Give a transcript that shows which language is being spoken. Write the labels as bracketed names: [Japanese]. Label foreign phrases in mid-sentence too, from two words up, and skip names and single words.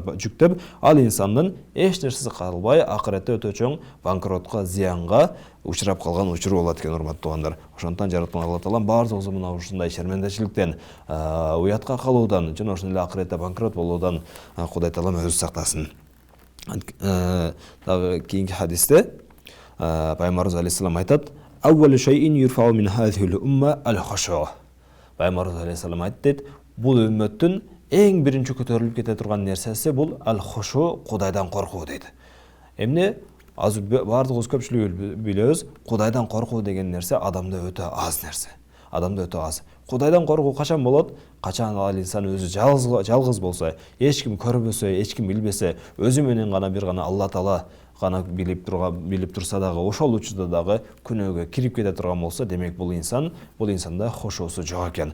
[Kyrgyz] Жүктөп, ал инсандын эч нерсеси калбай акыретте өтө чоң банкротко, зыянга учурап калган учуру болот экен, урматтуулар. Ошондон жараткан Алла таалам бардыгыбызды мына ушундай шермендечиликтен, уятка калуудан, жана ошондой эле акыретте банкрот болуудан Кудай таалам өзү сактасын. [Arabic] Дагы кийинки хадисте [Kyrgyz] Пайгамбарыбыз алейхиссалам айтат: [Arabic] "أول شيء يرفع من هذه الأمة الخشوع." [Kyrgyz] Пайгамбарыбыз алейхиссалам айтты, бул үммөттүн эң биринчи көтөрүлүп кете турган нерсеси бул ал-хушу, Кудайдан коркуу дейт. Эмне? Азыр бардыгыбыз көпчүлүгү билебиз, Кудайдан коркуу деген нерсе адамда өтө аз нерсе. Кудайдан коркуу качан болот? Качан ал инсан өзү жалгыз болсо, эч ким көрбөсө, эч ким билбесе, өзү менен гана бир гана Алла таала гана билип турса дагы, ошол учурда дагы күнөөгө кирип кете турган болсо, демек бул инсанда хушусу жок экен.